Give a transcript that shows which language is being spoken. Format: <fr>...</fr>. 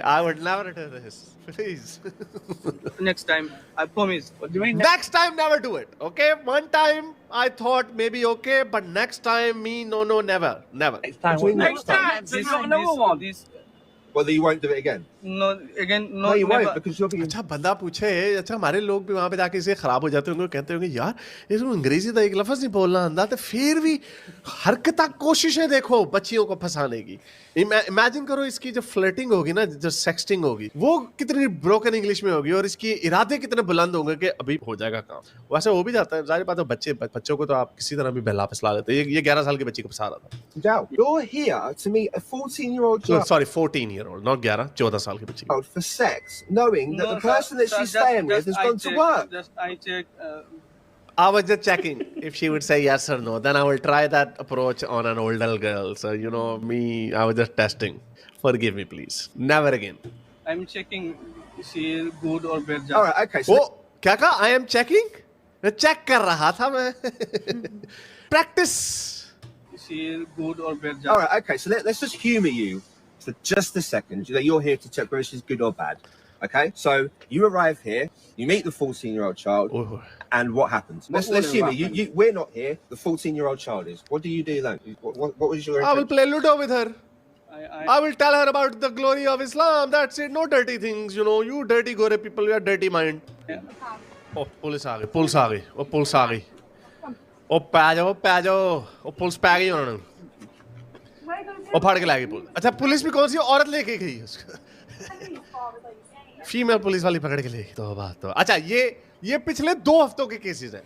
<en>I would never do this. Please. Next time, I promise. What do you mean? Next time, never do it. Okay? One time I thought maybe okay, but next time no, never. Next time. Next time. This got another one. This Whether you won't do it again? no again no. No, you never. won't because you're being.</en> <hi>अच्छा बंदा पूछे, अच्छा हमारे लोग भी वहाँ पे जाके इसे खराब हो जाते होंगे, कहते होंगे यार इसको अंग्रेजी का एक लफ्ज नहीं बोलना आंदा, तो फिर भी हरकत कोशिशें देखो बच्चियों को फंसाने की। इमेजिन करो इसकी जो फ्लर्टिंग होगी ना, जो सेक्सटिंग होगी, वो कितनी ब्रोकन इंग्लिश में होगी और इसकी इरादे कितने बुलंद होंगे कि अभी हो जाएगा काम। वैसे हो भी जाता है, जाहिर बात है। बच्चों को तो आप किसी तरह भी बहला फसला लेते हैं। ये 11 साल की बच्ची को फंसा रहा था।</hi> <en>Joe, you're here to meet a 14-year-old child. Sorry, 14-year-old, not 11,</en> <hi>14 साल की बच्ची।</hi> <en>For sex, knowing that the person that she's staying with has gone to work. I check. I was just checking if she would say yes or no. Then I will try that approach on an older girl. So you know me, I was just testing. Forgive me, please. Never again. I'm checking. She is good or bad. All right, okay. So</en> <hi>वो क्या कहा?</hi> <en>I am checking.</en> <hi>मैं check कर रहा था मैं।</hi> <en>Practice see good or bad. All right, okay. So let's just humour you for just a second. That you're here to check whether she's good or bad. Okay. So you arrive here, you meet the 14-year-old child, and what happens? Let's humour you. We're not here. The 14-year-old child is. What do you do then? What was your? I will play Ludo with her. I will tell her about the glory of Islam. That's it. No dirty things, you know. You dirty gore people, you are dirty mind.</en> <hi>Oh, police आ गई, police आ गई, ओ police आ गई, ओ पै जाओ, ओ police पै गई उन्होंने, ओ फाड़ के लाएगी पुलिस। अच्छा पुलिस भी कौन सी औरत लेके गई उसको? फीमेल पुलिस वाली पकड़ के ले गई। तो बात तो अच्छा ये पिछले 2 हफ्तों के केसेस हैं।</hi>